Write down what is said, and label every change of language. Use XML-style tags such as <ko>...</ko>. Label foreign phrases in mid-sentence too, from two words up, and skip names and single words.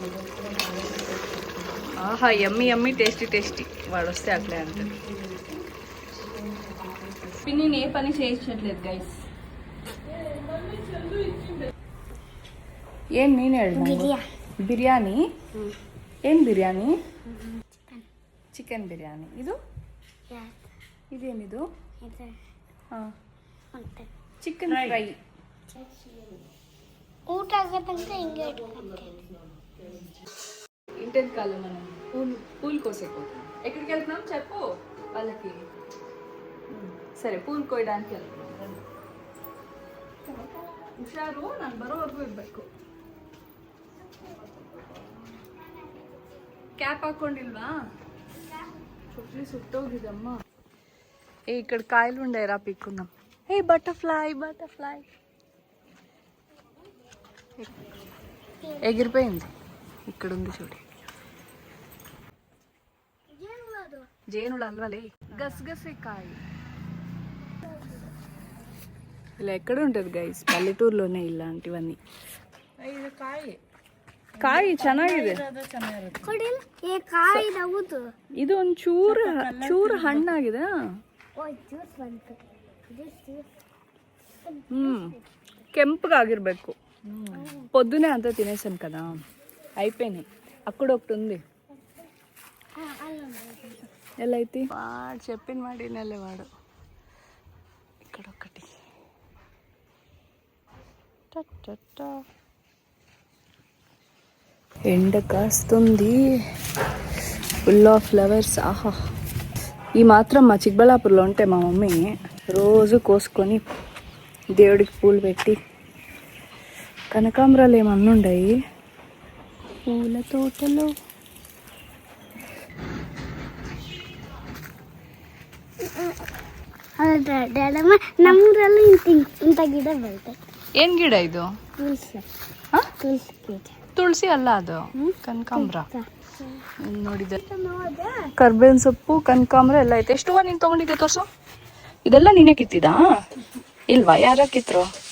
<en>ఆహా, yummy yummy, tasty tasty.</en> <te>వాడు వస్తే అట్లే అంటుంది. పిన్నిని ఏ పని చేయించట్లేదు గైస్. ఏం నేను బిర్యానీ? ఏం బిర్యానీ?</te> <kn>ಚಿಕನ್ ಬಿರಿಯಾನಿ. ಇದು ಇದೇನಿದು? ಹಾಂ,</kn> <en>chicken fry.</en> <kn>ಊಟ ಆಗತ್ತಂತ ಹಿಂಗೆ</kn> <te>ఇంటి కాలం మనం పూలు కోసేపోతాం. ఎక్కడికి వెళ్తున్నాం చెప్పు వాళ్ళకి. సరే, పూలు కోయడానికి వెళ్తున్నాం.</te> <kn>ಹುಷಾರು, ನಾನು ಬರೋವರೆಗೂ ಇರಬೇಕು. ಕ್ಯಾಪ್ ಹಾಕೊಂಡಿಲ್ವಾ? ಚೊಟ್ಲಿ ಸುಟ್ಟೋಗಿದಮ್ಮ.</kn> <te>ఇక్కడ కాయలు ఉండే రా పీక్కుందాం.</te> <en>butterfly, butterfly</en> <te>ఎగిరిపోయింది. ఇక్కడ ఉంది చూడు. జేనుడు అల్వలే, గసగసే కాయ. ఇలా ఎక్కడ ఉంటుంది గైస్, పల్లెటూరులోనే ఇలాంటివన్నీ.</te> <kn>ಕಾಯಿ ಚೆನ್ನಾಗಿದೆ. ಇದು ಒಂದು ಚೂರು ಹಣ್ಣಾಗಿದೆ. ಕೆಂಪಗಾಗಿರ್ಬೇಕು.</kn> <te>పొద్దునే అంతా తినేసాను కదా, అయిపోయినాయి. అక్కడ ఒకటి ఉంది. ఎలా అయితే వాడు చెప్పిన మాట నెల వాడు. ఇక్కడ ఒకటి. ఎండ కాస్తుంది,</te> <en>full of flowers.</en> <te>ఆహా, ఈ మాత్రం మా చిక్బళ్ళాపూర్లో ఉంటే మా మమ్మీ రోజు కోసుకొని దేవుడికి పూలు పెట్టి. కనకాంబరాలు ఏమన్నా ఉన్నాయి పూల తోటలో.</te> <kn>ಹೌದಾ ಡ್ಯಾಡಮ್ಮ ನಮ್ಮೂರಲ್ಲಿ ಇಂಥ ಗಿಡ ಬರುತ್ತೆ. ಏನ್ ಗಿಡ ಇದು? ತುಳಸಿ ಹಾ? ತುಳಸಿ ಗಿಡ. ತುಳಸಿ ಅಲ್ಲ ಅದು, ಕನಕಾಂಬ್ರ. ನೋಡಿದೆ ಕರ್ಬೇವಿನ ಸೊಪ್ಪು, ಕನಕಾಂಬ್ರ ಎಲ್ಲ ಐತೆ. ಎಷ್ಟು ಹೂವು ನೀನ್ ತಗೊಂಡಿದ್ದೆ ತೋರ್ಸು. ಇದೆಲ್ಲ ನೀನೇ ಕಿತ್ತಿದಾ? ಇಲ್ವಾ, ಯಾರ ಕಿತ್ರು?</kn>